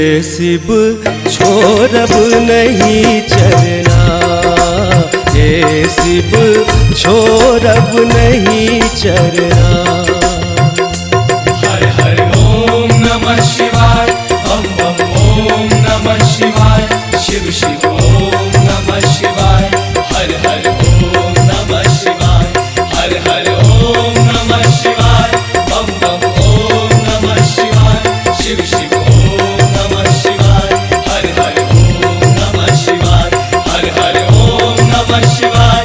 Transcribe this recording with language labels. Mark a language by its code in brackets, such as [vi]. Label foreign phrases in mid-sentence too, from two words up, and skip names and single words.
[mai] शिव छोड़ब नहीं चरना, हे शिव छोड़ब नहीं चरना। [sa] हर हर ओम नमः शिवाय, बम बम ओम नमः शिवाय, शिव शिव ओम नमः शिवाय, हर हर ओम नमः शिवाय, हर हर ओम नमः शिवाय, बम बम ओम नमः शिवाय, शिव शिव ओम नमः शिवाय, हर हर ओम नमः शिवाय, हर हर ओम नमः शिवाय,